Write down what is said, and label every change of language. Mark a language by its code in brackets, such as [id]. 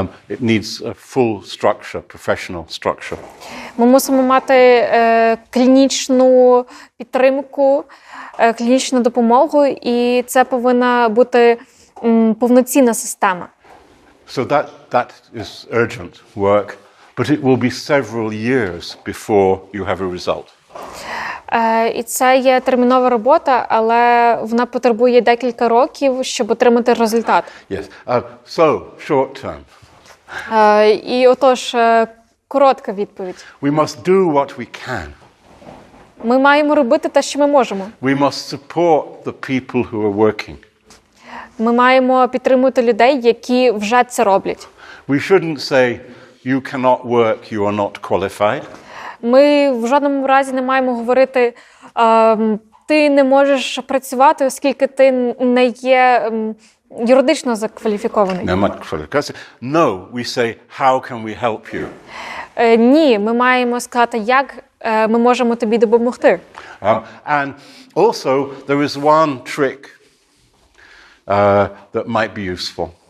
[en] It needs a full structure, professional structure. [uk] Ми мусимо мати клінічну підтримку, клінічну допомогу, і це повинна бути повноцінна система. [en] So that is urgent work, but it will be several years before you have a result. [uk] І це є термінова робота, але вона потребує декілька років, щоб отримати результат. [en] Yes. So, short term. [uk] І отож, коротка відповідь. [en] We must do what we can. [uk] Ми маємо робити те, що ми можемо. [en] We must support the people who are working. [uk] Ми маємо підтримувати людей, які вже це роблять. [en] We shouldn't say, you cannot work, you are not qualified. [uk] Ми в жодному разі не маємо говорити, ти не можеш працювати, оскільки ти не є юридично закваліфікований. Нема кваліфікації. [en] No, we say, how can we help you? [uk] Ні, ми маємо сказати, як ми можемо тобі допомогти. [en] And also, there is one trick that might be useful.